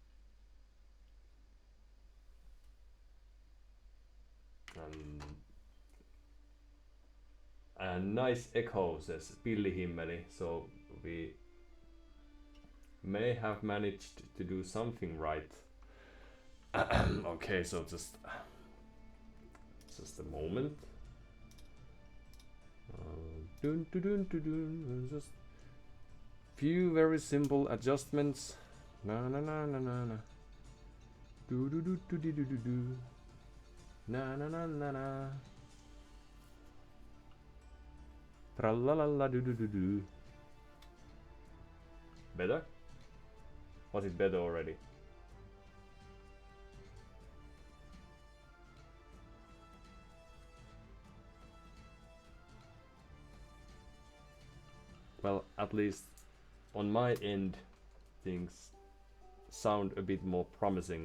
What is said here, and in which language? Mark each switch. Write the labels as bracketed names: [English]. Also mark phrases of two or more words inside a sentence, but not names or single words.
[English] And nice echo, says Pillihimmeli, so we may have managed to do something right. Okay, so just a moment. Just few very simple adjustments. Na na na na na na. Do do do do do do do do. Na na na na na. Tra la la la do do do do. Better? Was it better already? Well, at least on my end, things sound a bit more promising.